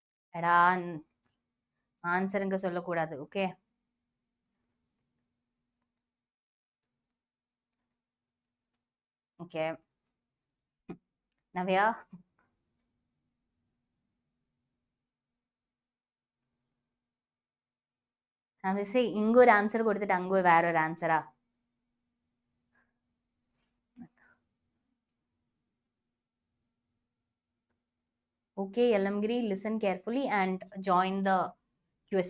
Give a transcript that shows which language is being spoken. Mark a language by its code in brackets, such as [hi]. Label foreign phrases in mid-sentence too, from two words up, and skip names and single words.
[ta] எடா ஆன்சருங்க சொல்லக்கூடாது. [en] okay, okay. [ta] நவ்யா, [ml] നവശ്രീ ഇങ്ങൊരു ആൻസർ കൊടുത്തിട്ട് അങ്ങ് വേറൊരു ആൻസറാ. [en] Okay, Yalamgiri, listen carefully and join the quiz.